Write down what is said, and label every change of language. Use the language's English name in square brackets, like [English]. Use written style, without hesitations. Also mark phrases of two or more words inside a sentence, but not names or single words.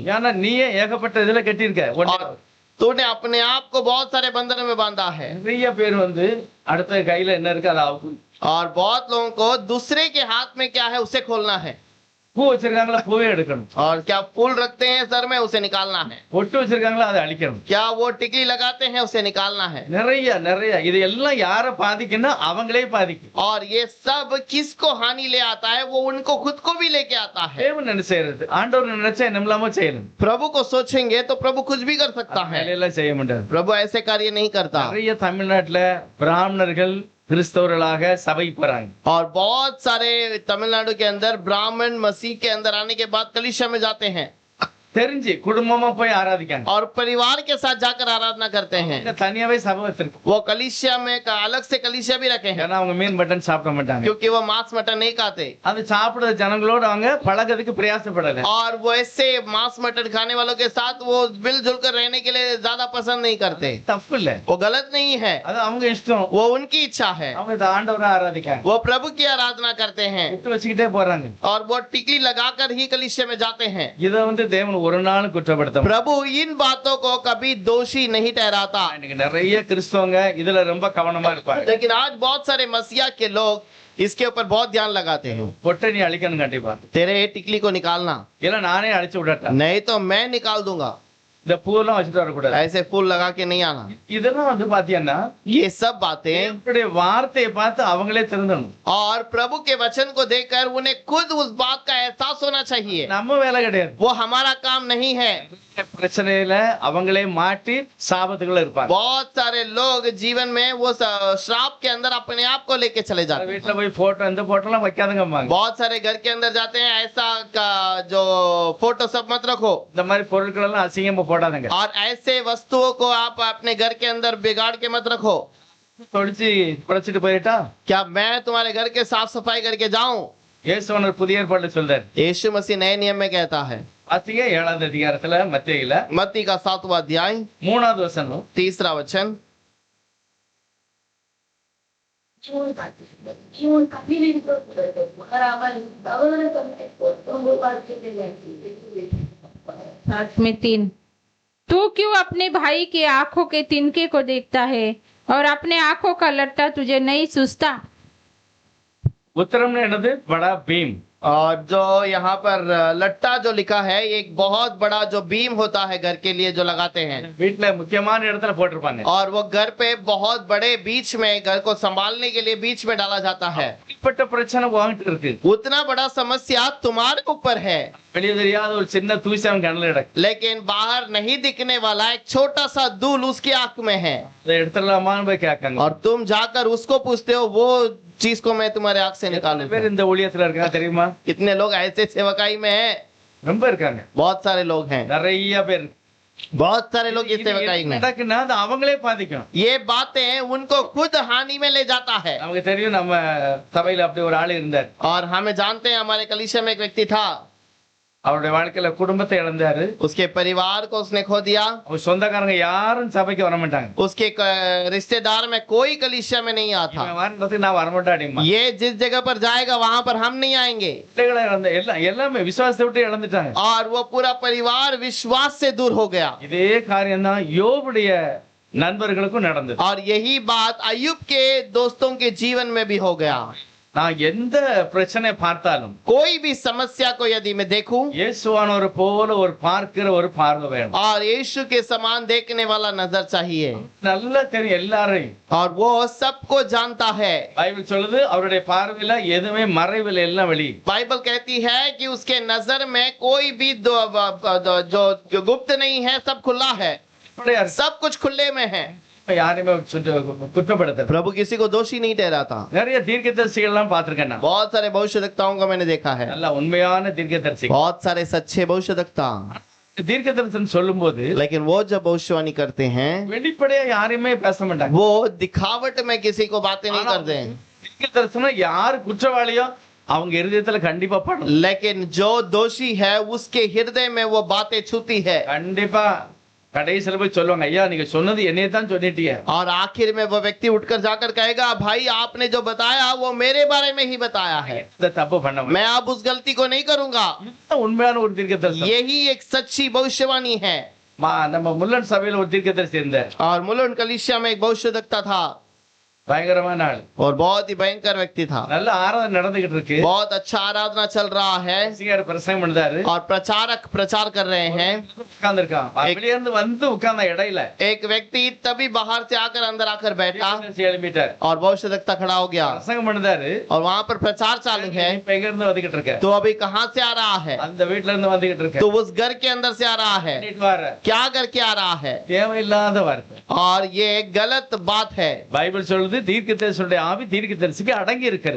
[Tamil] ஏன்னா நீயே ஏகப்பட்ட இதுல கட்டியிருக்க. [Hindi] और तूने अपने आप को बहुत सारे बंधनों में बांधा है। [Tamil] நிறைய பேர் அடுத்த கையில என்ன இருக்கு அதை அவுக்கு. [Hindi] और बहुत लोगों को दूसरे के हाथ में क्या है उसे खोलना है। [Tamil] பூ வச்சிருக்காங்களா, பூவே எடுக்கணும். [Hindi] और क्या फूल रखते हैं सर में, उसे निकालना है। [Tamil] பொட்டு வச்சிருக்காங்களா, அதை அழிக்கணும். [Hindi] क्या वो टिकली लगाते हैं, उसे निकालना है। [Tamil] நிறைய இது எல்லாம் யார பாதிக்குன்னா அவங்களே பாதிக்கும். [Hindi] और ये सब किसको हानि ले आता है? वो उनको खुद को भी लेके आता है। [Tamil] தேவன் என்ன செய்யறது? ஆண்டவர் நினைச்சா என்ன இல்லாம செய்யணும். [Hindi] प्रभु को सोचेंगे तो प्रभु कुछ भी कर सकता है। [Tamil] வேலையெல்லாம் செய்ய முடியாது. [Hindi] प्रभु ऐसे कार्य नहीं करता। [Tamil] நிறைய தமிழ்நாட்டுல பிராமணர்கள் கிறிஸ்தவர்களாக சபை போறாங்க. [Hindi] और बहुत सारे तमिलनाडु के अंदर ब्राह्मण मसीह के अंदर आने के बाद कलीसिया में जाते हैं [Tamil] தெரிஞ்சு குடும்பமா போய் ஆராதிக்காங்க. [Hindi] और परिवार के साथ जाकर आराधना करते हैं। [Tamil] இங்க தனியாவே சபை வச்சிருக்கு. [Hindi] वो कलीसिया में अलग से कलीसिया भी रखे हैं, [Tamil] ஏன்னா அவங்க மீன் மட்டன் சாப்பிட மாட்டாங்க. [Hindi] क्योंकि वो मांस मटन नहीं खाते। [Tamil] அது சாப்பிடுற ஜனங்களோட அவங்க பழகிறதுக்கு பிரயாசப்படல. [Hindi] और वो ऐसे मांस मटन खाने वालों के साथ वो मिलजुल कर रहने के लिए ज्यादा पसंद नहीं करते। [Tamil] தப்பு இல்ல, [Hindi] वो गलत नहीं है, [Tamil] அது அவங்க இஷ்டம். [Hindi] वो उनकी इच्छा है। [Tamil] அவங்க இந்த ஆண்டவரை ஆராதிக்காங்க, [Hindi] वो प्रभु की आराधना करते हैं [Tamil] விட்டு வச்சுக்கிட்டே போறாங்க. [Hindi] और वो टिकली लगाकर ही कलीसिया में जाते हैं। [Tamil] இதை தேவன் ஒரு நாள் குற்றப்படுத்த [Hindi] प्रभु इन बातों को कभी दोषी नहीं ठहराता। [Tamil] இன்னைக்கு நிறைய கிறிஸ்தவங்க இதுல ரொம்ப கவனமா இருப்பாங்க. [Hindi] लेकिन आज बहुत सारे मसीहा के लोग इसके ऊपर बहुत ध्यान लगाते हैं। [Tamil] பொட்டை நீ அழிக்கணும் கண்டிப்பா, [Hindi] तेरे टिकली को निकालना, [Tamil] இல்ல நானே அழிச்சு விடட்டா. [Hindi] नहीं तो मैं निकाल दूंगा। [Tamil] இந்த பூவெல்லாம் வச்சுட்டு வரக்கூடாது. [Hindi] ऐसे फूल लगा के नहीं आना। [Tamil] இதெல்லாம் பாத்தீங்கன்னா [Hindi] ये सब बातें [Tamil] தேவனுடைய வார்த்தையை பார்த்து அவங்களே திருந்தணும். [Hindi] और प्रभु के वचन को देखकर उन्हें खुद उस बात का एहसास होना चाहिए। [Tamil] நம்ம வேலை கிடையாது. [Hindi] वो हमारा काम नहीं है। [Tamil] பிரச்சனையில அவங்களே மாட்டி சாபத்துக்குள்ள இருப்பாங்க. [Hindi] बहुत सारे लोग जीवन में वो श्राप के अंदर अपने आप को लेके चले जाते हैं। [Tamil] வீட்டுல போய் போட்டோ இந்த போட்டோ எல்லாம் வைக்காதுங்கம்பாங்க. [Hindi] बहुत सारे घर के अंदर जाते हैं, ऐसा का जो फोटो सब मत रखो, [Tamil] இந்த மாதிரி பொருட்கள் எல்லாம் அசிங்கமா போடாதுங்க. [Hindi] और ऐसे वस्तुओं को आप अपने घर के अंदर बिगाड़ के मत रखो। [Tamil] தொடிச்சு குறைச்சிட்டு போயிட்டா [Hindi] क्या मैं तुम्हारे घर के साफ सफाई करके जाऊं? [Tamil] இயேசுவனர் புதிய ஏற்பாடு சொல்றாரு. [Hindi] यीशु मसीह नए नियम में कहता है, [Tamil] பாத்தீங்க 7ஆம் அதிகாரத்துல மத்தேயில [Hindi] मत्ती का 7वां अध्याय [Tamil] 3வது वचனம் [Hindi] 3रा वचन, में 3। तू क्यों अपने भाई के आंखों के तिनके को देखता है और अपने आंखों का लट्टा तुझे नहीं सूझता? [Tamil] உத்தரம்னு என்னது? [Hindi] बड़ा भीम. और जो यहाँ पर लट्टा जो लिखा है, एक बहुत बड़ा जो बीम होता है घर के लिए जो लगाते हैं, [Tamil] வீட்டுல முக்கியமான இடத்துல போட்டிருப்பாங்க. [Hindi] और वो घर पे बहुत बड़े बीच में घर को संभालने के लिए बीच में डाला जाता है। [Tamil] இப்பட்ட பிரச்சனை வாங்கிட்டு இருக்கு. [Hindi] उतना बड़ा समस्या तुम्हारे ऊपर है, [Tamil] வெளியே தெரியாத ஒரு சின்ன தூசி அவன் கண்ணில் கிடக்கு. [Hindi] लेकिन बाहर नहीं दिखने वाला एक छोटा सा धूल उसकी आंख में है, [Tamil] அதை எடுத்துடலாமான்னு போய் கேட்காங்க. [Hindi] और तुम जाकर उसको पूछते हो वो चीज को मैं तुम्हारे आंख से निकालूं। [Tamil] பேர் இந்த ஊழியத்துல இருக்காங்க தெரியுமா? [Hindi] कितने लोग ऐसे सेवकाई में हैं? [Tamil] ரொம்ப இருக்காங்க, [Hindi] बहुत सारे लोग हैं, [Tamil] நிறைய பேர். [Hindi] बहुत सारे लोग इस सेवकाई में। [Tamil] நடக்குன்னா அது அவங்களே பாதிக்கும். [Hindi] ये बातें उनको खुद हानि में ले जाता है। [Tamil] நமக்கு தெரியும், நம்ம சபையில அப்படி ஒரு ஆள் இருந்தார். [Hindi] और हमें जानते हैं, हमारे कलीसिया में एक व्यक्ति था, [Tamil] அவருடைய வாழ்க்கையில குடும்பத்தை இழந்தாரு. [Hindi] उसके परिवार को उसने खो दिया। [Tamil] அவர் சொந்தக்காரங்க யாரும் சபைக்கு வர மாட்டாங்க. [Hindi] उसके रिश्तेदार में कोई कलीसिया में नहीं आता। [Tamil] இவன் வரதுக்கு நான் வரமாட்டாடிமா. [Hindi] ये जिस जगह पर जाएगा वहां पर हम नहीं आएंगे। [Tamil] பிள்ளைகளை இழந்த எல்லாமே விசுவாசத்தை விட்டு இழந்துட்டாங்க. [Hindi] और वो पूरा परिवार विश्वास से दूर हो गया। [Tamil] இதே காரியம் தான் யோபுடைய நண்பர்களுக்கும் நடந்தது. [Hindi] और यही बात अय्यूब के दोस्तों के जीवन में भी हो गया। [Tamil] நான் எந்த பிரச்சனை பார்த்தாலும் [Hindi] कोई भी समस्या को यदि मैं देखूं, [Tamil] இயேசுவானவர் போல ஒரு பார்க்கிற ஒரு பார்வை வேணும். [Hindi] और यीशु के समान देखने वाला नजर चाहिए। [Tamil] நல்லா தெரியும் எல்லாரையும். [Hindi] और वो सबको जानता है। [Tamil] பைபிள் சொல்லுது அவருடைய பார்வையில எதுவுமே மறைவில் எல்லாம் வெளி. [Hindi] बाइबल कहती है कि उसके नजर में कोई भी जो गुप्त नहीं है, सब खुला है। सब कुछ खुले में है। [Tamil] யாரையுமே குற்றப்படுத்த [Hindi] प्रभु किसी को दोषी नहीं ठहराता। [Tamil] நிறைய தீர்க்கதரிசிகள் எல்லாம் பார்த்திருக்கேன் நான். [Hindi] बहुत सारे भविष्यवक्ताओं को मैंने देखा है। [Tamil] நல்ல உண்மையான தீர்க்கதரிசி. [Hindi] बहुत सारे सच्चे भविष्यवक्ता। [Tamil] தீர்க்கதரிசனம் சொல்லும்போது [Hindi] लेकिन वो जब भविष्यवाणी करते हैं, [Tamil] வெளிப்படையா யாரையுமே பேச மாட்டாங்க. [Hindi] वो दिखावट में किसी को बातें नहीं करते हैं। [Tamil] தீர்க்கதரிசனம் யார் குற்றவாளியோ அவங்க இருதயத்துல கண்டிப்பா படும். [Hindi] लेकिन जो दोषी है उसके हृदय में वो बातें छूती है। [Tamil] கண்டிப்பா கடைசில போய் சொல்லுவாங்க, ஐயா நீங்க சொன்னது என்னைய தான் சொல்லிட்டீங்க. [Hindi] और आखिर में वो व्यक्ति उठकर जाकर कहेगा, भाई आपने जो बताया वो मेरे बारे में ही बताया है। [Tamil] இந்த தப்பு பண்ண [Hindi] मैं अब उस गलती को नहीं करूंगा। [Tamil] உண்மையான ஒரு தீர்க்கதரிசி. [Hindi] यही एक सच्ची भविष्यवाणी है। [Tamil] நம்ம முல்லன் சபையில ஒரு தீர்க்கதரிசி இருந்தார். [Hindi] और मुलुंड कलीसिया में एक भविष्यवक्ता था। [Tamil] பயங்கரமான ஆள். [Hindi] और बहुत ही भयंकर व्यक्ति था। [Tamil] நல்ல ஆராதனை நடந்துகிட்டு இருக்கு. [Hindi] बहुत अच्छा आराधना चल रहा है। [Tamil] சிங்கர் பிரசங்கம் பண்றாரு. [Hindi] और प्रचारक प्रचार कर रहे हैं। [Tamil] உட்கார்ந்து இருக்கான். வெளிய இருந்து வந்து உட்கார்ந்த இடையில [Hindi] एक व्यक्ति तभी बाहर से आकर अंदर आकर बैठा [Tamil] எழுப்பிட்டார். [Hindi] और भविष्यवक्ता खड़ा हो गया। [Tamil] பிரசங்கம் பண்றாரு. [Hindi] और वहां पर प्रचार चालू है। [Tamil] இப்ப எங்க இருந்து வந்துகிட்டு இருக்க? [Hindi] तो अभी कहां से आ रहा है? [Tamil] அந்த வீட்ல இருந்து வந்துகிட்டு இருக்க. [Hindi] तो उस घर के अंदर से आ रहा है। [Tamil] வர [Hindi] क्या करके आ रहा है? [Tamil] தேவையில்லாத வார்த்தை. [Hindi] और ये गलत बात है। [Tamil] பைபிள் சொல்லுது தீர்க்கதரிசியுடைய ஆவி தீர்க்கதரிசிக்கு அடங்கி இருக்கிறது.